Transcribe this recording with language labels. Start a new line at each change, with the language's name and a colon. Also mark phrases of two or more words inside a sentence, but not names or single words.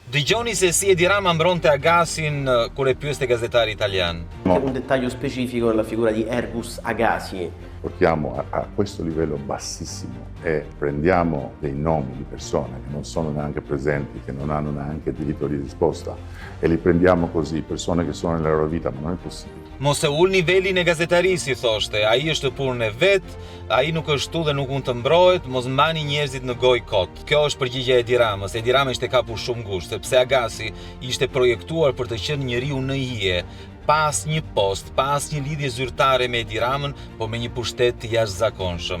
Albanian: Dëgjoni se si Edi Rama mbronte Agasin kur e pyeste gazetari italian.
Italian: Un dettaglio specifico nella figura di Ergus Agasi. Portiamo a questo livello bassissimo e prendiamo dei nomi di persone che non sono neanche presenti, che non hanno neanche diritto di risposta e li prendiamo così, persone che sono nella loro vita, ma non è possibile.
Albanian: Mos e ul nivelin e gazetarisë, thoshte, ai është punën e vet, ai nuk është tu dhe nuk mund të mbrohet, mos mbani njerëzit në gojë kot. Kjo është përgjigjja e Edi Ramës. Edi Rama ishte kapur shumë ngushtë, sepse Agasi ishte projektuar për të qenë njeriu në hije, pas një post, pas një lidhje zyrtare me Edi Ramën, po me një pushtet të jashtëzakonshëm.